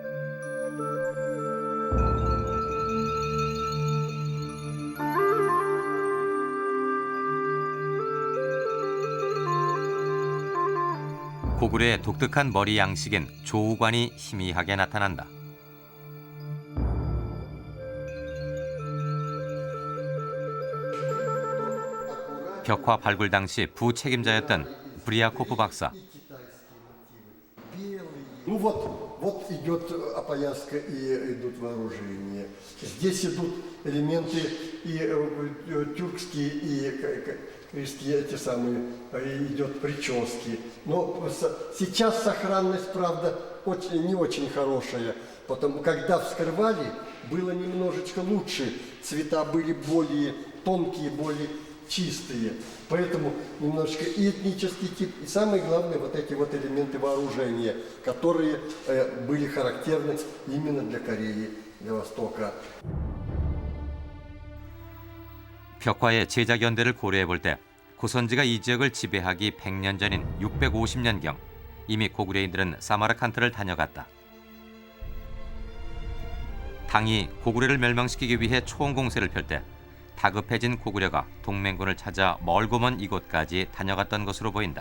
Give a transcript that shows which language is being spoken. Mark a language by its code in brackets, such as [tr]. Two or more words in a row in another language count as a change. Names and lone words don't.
[ko] 고구려의 독특한 머리 양식엔 조우관이 희미하게 나타난다. 벽화 발굴 당시 부책임자였던 브리아코프 박사. [ru] Ну вот идет опояска и идут вооружения. Здесь идут элементы и тюркские, и крестьяне, эти самые, идет прически. Но сейчас сохранность, правда, не очень хорошая. Потому когда вскрывали, было немножечко лучше. Цвета были более тонкие, более чистые, поэтому немножечко и этнический тип, и самое главное вот эти вот элементы вооружения, которые были характерны именно для Кореи, для Востока. [ko] 벽화의 제작 연대를 고려해 볼 때 고선지가 이 지역을 지배하기 100년 전인 650년경 이미 고구려인들은 사마르칸트를 다녀갔다. 당이 고구려를 멸망시키기 위해 총공세를 펼 때 다급해진 고구려가 동맹군을 찾아 멀고 먼 이곳까지 다녀갔던 것으로 보인다.